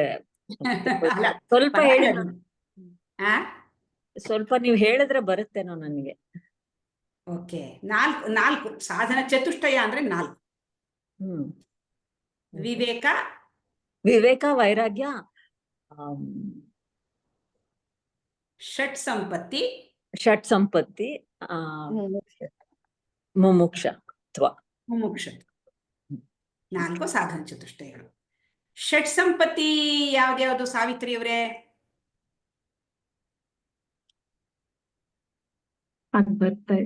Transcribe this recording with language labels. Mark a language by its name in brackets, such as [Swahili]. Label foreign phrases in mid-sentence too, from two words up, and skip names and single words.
[Kannada] ಅಲ್ಲ, ಸ್ವಲ್ಪ ಹೇಳಿ. ಪರವಾಗಿಲ್ಲ. ಆ? ಸ್ವಲ್ಪ ನೀವು ಹೇಳಿದ್ರೆ ಬರುತ್ತೇನೋ ನನಗೆ. ಓಕೆ, ನಾಲ್ಕು ಸಾಧನ ಚತುಷ್ಟಯ ಅಂದ್ರೆ 4. ವಿವೇಕ, ವಿವೇಕ, ವೈರಾಗ್ಯ, ಷಟ್ ಸಂಪತ್ತಿ, ಷಟ್ ಸಂಪತ್ತಿ, ಮುಮುಕ್ಷತ್ವ. ಮುಮುಕ್ಷತ್ವ. 4 ಸಾಧನ ಚತುಷ್ಟಯಗಳು. ಷಟ್ ಸಂಪತ್ತಿ ಯಾವ್ದ್ಯಾವ್ದು ಸಾವಿತ್ರಿ ಅವರೇ? ಅದ್ ಬರ್ತಾ ಇಲ್ಲ.